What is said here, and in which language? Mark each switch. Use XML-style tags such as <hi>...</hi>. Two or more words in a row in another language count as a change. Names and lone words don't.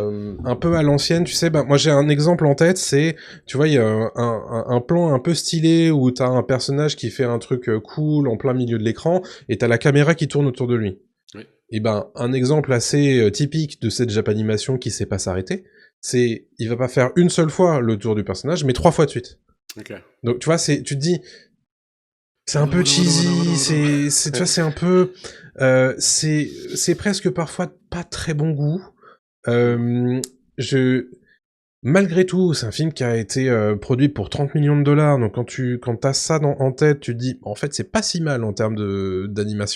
<fr>Un peu à l'ancienne, tu sais, bah, moi j'ai un exemple en tête, c'est, tu vois, il y a un plan un peu stylé où t'as un personnage qui fait un truc cool en plein milieu de l'écran, et t'as la caméra qui tourne autour de lui. Oui. Et ben, un exemple assez typique de cette japanimation qui sait pas s'arrêter, c'est, il va pas faire une seule fois le tour du personnage, mais 3 fois de suite. Ok. Donc, tu vois, tu te dis, c'est un Wada, peu wada, wada, wada, wada, cheesy, wada. tu vois, c'est un peu, c'est presque parfois pas très bon goût. Euh, je, Malgré tout, c'est un film qui a été produit pour 30 millions de dollars, donc quand t'as ça en tête, tu te dis, en fait, c'est pas si mal en termes d'animation.</fr>